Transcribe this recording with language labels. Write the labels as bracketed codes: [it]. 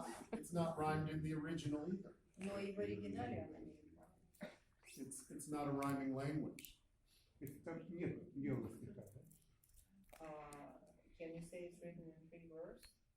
[en] But it's not rhymed in the original either. [ru] Но и в оригинале она не рифмована. [en] It's not a rhyming language. [ru] Если там нет белого стиха, да? [en] Can you say it's written in 3 verse?